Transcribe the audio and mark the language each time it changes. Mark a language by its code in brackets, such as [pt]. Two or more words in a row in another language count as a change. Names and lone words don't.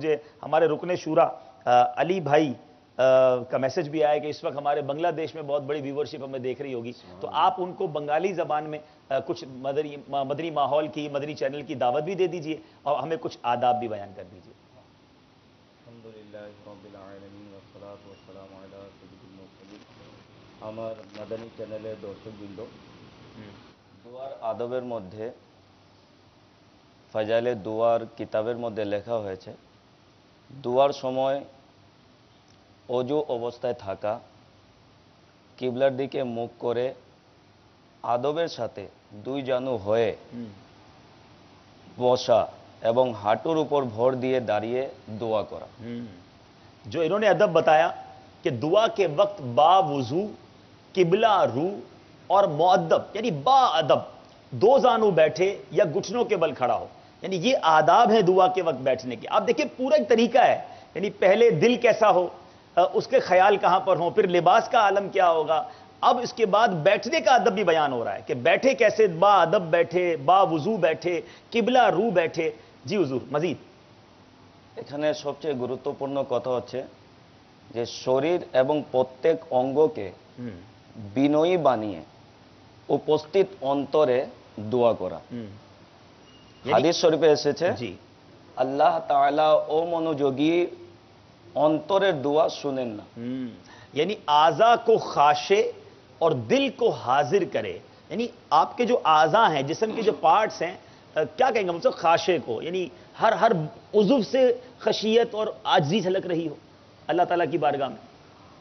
[ur] مجھے ہمارے رکن شورا علی بھائی کا میسج بھی آیا کہ اس وقت ہمارے بنگلہ دیش میں بہت بڑی ویورشپ ہمیں دیکھ رہی ہوگی. تو آپ ان کو بنگالی زبان میں کچھ مدنی ماحول کی، مدنی چینل کی دعوت بھی دے دیجئے اور ہمیں کچھ آداب بھی بیان کر دیجئے. [ar] الحمدللہ رب العالمین والصلاۃ والسلام علی سید المرسلین. [bn] আমার মাদানী চ্যানেলের দর্শকবৃন্দ, দোয়ার আদবের মধ্যে ফাজাইলে দোয়ার কিতাবের মধ্যে লেখা হয়েছে দোয়ার সময় অজু অবস্থায় থাকা, কিবলার দিকে মুখ করে আদবের সাথে 2 জানু হয়ে বসা এবং হাঁটুর উপর ভর দিয়ে দাঁড়িয়ে দোয়া করা. [ur] جو انہوں نے ادب بتایا کہ دعا کے وقت با وضو، قبلہ رو اور مؤدب یعنی با ادب 2 زانو بیٹھے یا گھٹنوں کے بل کھڑا ہو. یعنی یہ آداب ہے دعا کے وقت بیٹھنے کے. آپ دیکھیں پورا ایک طریقہ ہے. یعنی پہلے دل کیسا ہو، اس کے خیال کہاں پر ہوں، پھر لباس کا عالم کیا ہوگا. اب اس کے بعد بیٹھنے کا ادب بھی بیان ہو رہا ہے کہ بیٹھے کیسے، با ادب بیٹھے، با وضو بیٹھے، قبلہ رو بیٹھے. جی حضور مزید. [bn] এখানে সবচেয়ে গুরুত্বপূর্ণ কথা হচ্ছে যে শরীর এবং প্রত্যেক অঙ্গকে বিনয়ী বানিয়ে উপস্থিত অন্তরে দোয়া করা. হাদিস শরীফে এসেছে আল্লাহ তাআলা অমনোযোগী অন্তরের দোয়া শুনেন না. [ur] یعنی اعضاء کو خاشع اور دل کو حاضر کرے. یعنی آپ کے جو اعضاء ہیں، جسم کے جو پارٹس ہیں، کیا کہیں گے مطلب خاشع کو، یعنی ہر عضو سے خشیت اور عاجزی جھلک رہی ہو اللہ تعالیٰ کی بارگاہ میں.